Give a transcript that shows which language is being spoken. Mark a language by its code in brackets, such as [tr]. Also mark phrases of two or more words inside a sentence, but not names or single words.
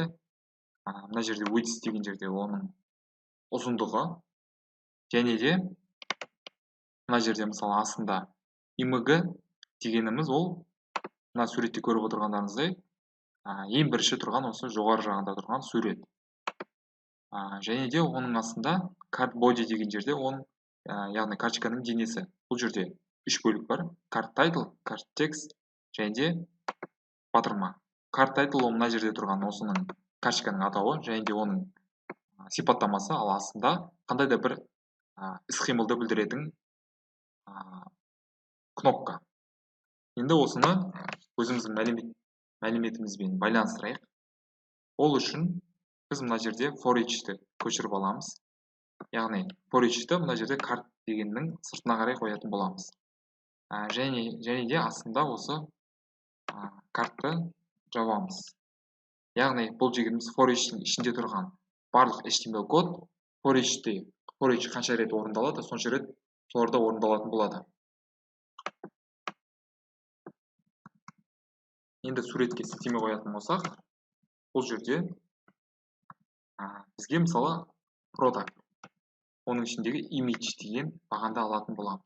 [kk] Мына жерде width деген жерде оның ұзындығы. Және де мына жерде мысалы астында img дегеніміз ол мына суретте көріп отырғандарыңыздай ең бірінші тұрған осы жоғары жағында тұрған сурет. Және де оның астында [en] card body [kk] деген жерде оның яғни карточканың денесі. Бұл жерде 3 бөлік бар. [en] Card title, card text [kk] және де батырма. [en] Card title [kk] ол мына жерде тұрған осының карточканың атауы және де оның сипаттамасы, ал астында қандай да бір іс-қимылды білдіретін кнопка. Енді осыны өзіміздің мәліметімізбен байланыстырайық. Ол үшін біз мына жерде [en] for each'ті [kk] көшіріп аламыз. Яғни [en] for each'ті [kk] мына жерде карт дегеннің сыртына қарай қоятын боламыз. Және де астында осы картты жабамыз. Яғни бұл дегеніміз [en] for each'тің [kk] ішінде тұрған барлық HTML код [en] for each [kk] қанша рет орындалады, сонша рет соларда орындалатын болады. Енді суретке сілтеме қоятын болсақ, бұл жерде бізге мысалы product, оның ішіндегі image деген бағанды алатын боламыз.